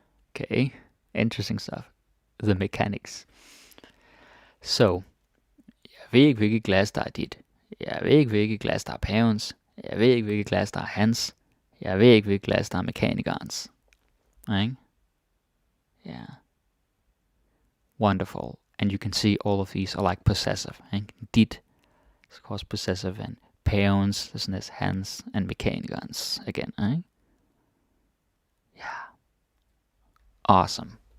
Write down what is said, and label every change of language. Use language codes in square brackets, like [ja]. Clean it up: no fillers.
[en] Okay, interesting stuff. The mechanics. [da] So, jeg ved ikke, hvilket glas der er dit. Jeg ved ikke, hvilket glas der er pavens. Jeg ved ikke, hvilket glas der er hans. Jeg ved ikke, hvilket glas der er mekanikerens. [en] Right? Yeah. Wonderful. And you can see all of these are like possessive. Right? Dit is of course possessive, and pavens, isn't this hans, and mekanikerens again. Right? Yeah. Awesome.